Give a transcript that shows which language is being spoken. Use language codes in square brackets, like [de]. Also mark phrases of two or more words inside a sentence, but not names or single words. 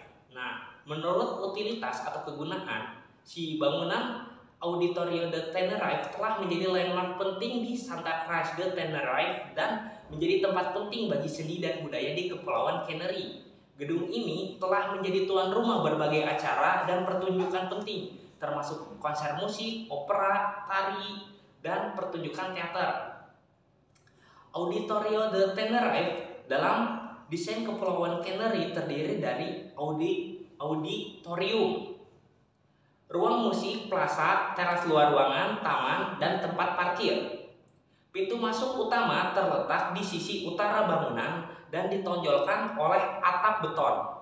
[id] Nah, menurut utilitas atau kegunaan, si bangunan Auditorio de Tenerife telah menjadi landmark penting di Santa Cruz de Tenerife dan menjadi tempat penting bagi seni dan budaya di Kepulauan Canary. Gedung ini telah menjadi tuan rumah berbagai acara dan pertunjukan penting, termasuk konser musik, opera, tari, dan pertunjukan teater. Auditorio de Tenerife dalam desain Kepulauan Canary terdiri dari auditorium, ruang musik, plaza, teras luar ruangan, taman, dan tempat parkir. Pintu masuk utama terletak di sisi utara bangunan dan ditonjolkan oleh atap beton.